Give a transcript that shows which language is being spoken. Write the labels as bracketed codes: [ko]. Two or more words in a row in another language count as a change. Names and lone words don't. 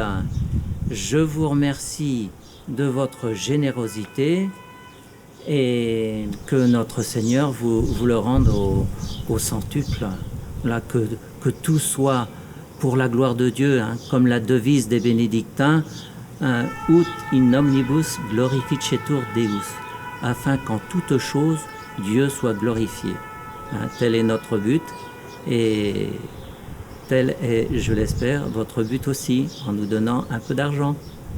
[fr] Je vous remercie de votre générosité, et que notre Seigneur vous le rende au centuple. Là, que tout soit pour la gloire de Dieu, comme la devise des bénédictins, [la] ut in omnibus glorificetur Deus, [fr] afin qu'en toute chose Dieu soit glorifié. Tel est notre but, et tel est, je l'espère, votre but aussi, en nous donnant un peu d'argent.